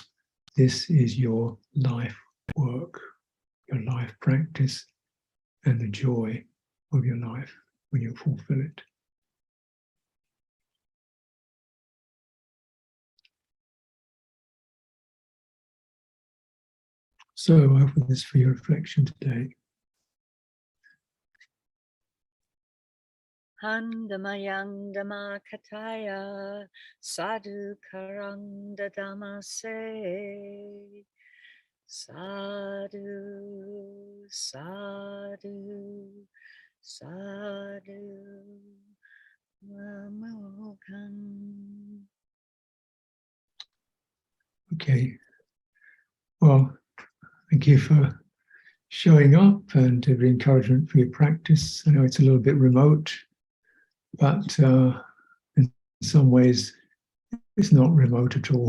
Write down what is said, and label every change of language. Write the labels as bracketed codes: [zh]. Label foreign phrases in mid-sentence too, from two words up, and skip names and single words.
[en] This is your life work, your life practice, and the joy of your life when you fulfill it. So I offer this for your reflection today. [pi] Handamayang Dhamma Kataya Sadhu Karang Dadamase Sadhu Sadhu Sadhu Namokam. [en] Okay. Well, thank you for showing up and the encouragement for your practice. I know it's a little bit remote, but in some ways it's not remote at all.